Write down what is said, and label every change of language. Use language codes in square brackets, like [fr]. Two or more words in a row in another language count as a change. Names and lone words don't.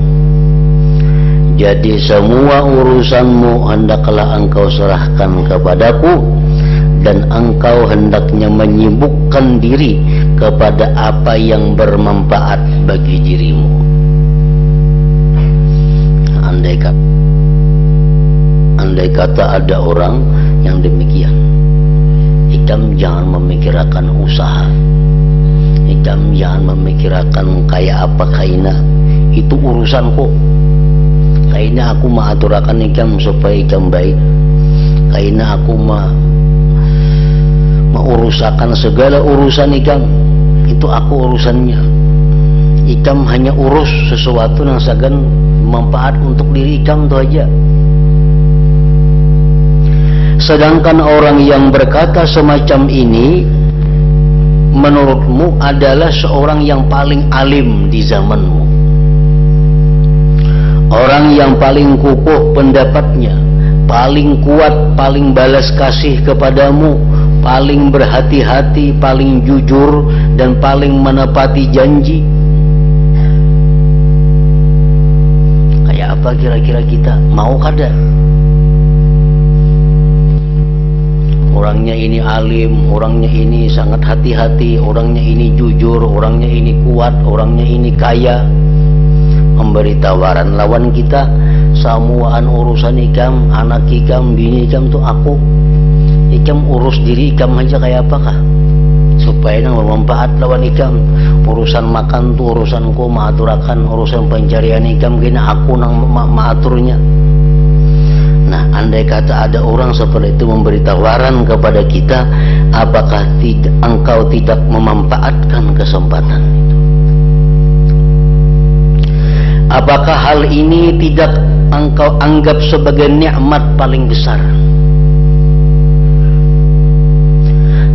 [id] Jadi semua urusanmu hendaklah engkau serahkan kepadaku, dan engkau hendaknya menyibukkan diri kepada apa yang bermanfaat bagi dirimu. Andai kata ada orang yang demikian, [bjn] ikam jangan memikirkan usaha, ikam jangan memikirkan kayak apa kaina, itu urusanku. Kaina aku mengaturakan ikam supaya ikam baik, kaina aku mengurusakan segala urusan ikam, itu aku urusannya. Ikam hanya urus sesuatu yang sagan manfaat untuk diri ikam, itu aja. [id] Sedangkan orang yang berkata semacam ini menurutmu adalah seorang yang paling alim di zamanmu, orang yang paling kukuh pendapatnya, paling kuat, paling balas kasih kepadamu, paling berhati-hati, paling jujur, dan paling menepati janji. [bjn] Kayak apa kira-kira kita? Mau kada? Orangnya ini alim, orangnya ini sangat hati-hati, orangnya ini jujur, orangnya ini kuat, orangnya ini kaya. Memberi tawaran lawan kita, samuaan urusan ikam, anak ikam, bini ikam tuh aku. Ikam urus diri ikam aja kayak apakah, supaya nang bermanfaat lawan ikam. Urusan makan tuh urusanku, maaturakan urusan pencarian ikam, gini aku nang maaturnya. [id] Nah, andai kata ada orang seperti itu memberi tawaran kepada kita, apakah engkau tidak memanfaatkan kesempatan itu? Apakah hal ini tidak engkau anggap sebagai nikmat paling besar?